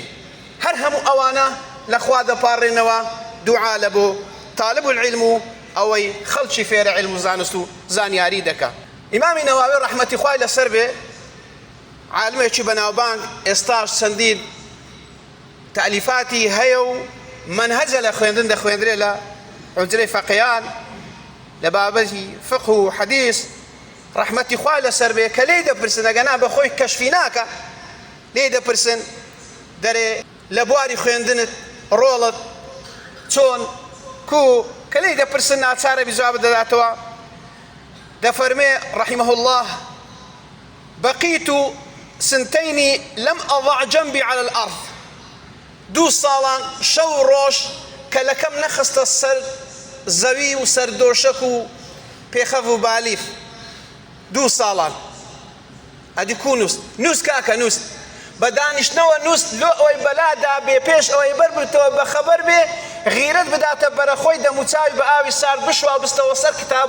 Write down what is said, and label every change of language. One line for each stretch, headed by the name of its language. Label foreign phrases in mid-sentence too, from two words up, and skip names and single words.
Central Kurdish: هەر هەموو ئەوانە لەخوا دەپاڕێنەوە دوعا لە بۆ
Arabic: طالب العلم
Central Kurdish: و ئەوەی خەڵکی فێرە علم و زانست و زانیاری دەکا. ئیمامی نەواوی ڕەحمەتی خوای لەسەر بێ عالمێکی بەناوبانگ ئێستاش چەندین تەلیفاتی هەیە و منهەجە لە خوێندن دەخوێندرێ لە حوجرەی فەقیهان لە بابەتی فقه و حەدیث ڕەحمەتی خوای لەسەر بێ کە لێی دەپرسن ئەگەنا بە خۆی کەشفی ناکە لێی دەپرسن دەرێ لە بواری خوێندنت ڕۆڵت چۆن کو کە لێی دەپرسن ناچارە بیجواب دەداتەوە دەفەرمێ
Arabic: رحمه الله بقيت سنتين لم أضع جنبي على الأرض
Central Kurdish: دو ساڵان شەو ڕۆژ کە لەکەم نەخستە سەر زەوی و سەردۆشەک و پێخەف و بالیف دوو ساڵان ئەدی کو نووس کاکە نووس بە دانیشتنەوە نووس لۆ ئەوەی بەلادا بێ پێش ئەوەی بەربتەوە بە خەبەر بێ غیرەت بداتە بەرەخۆی دەموچاوی بە ئاوی سارد بشوا بستەوە سەر کتاب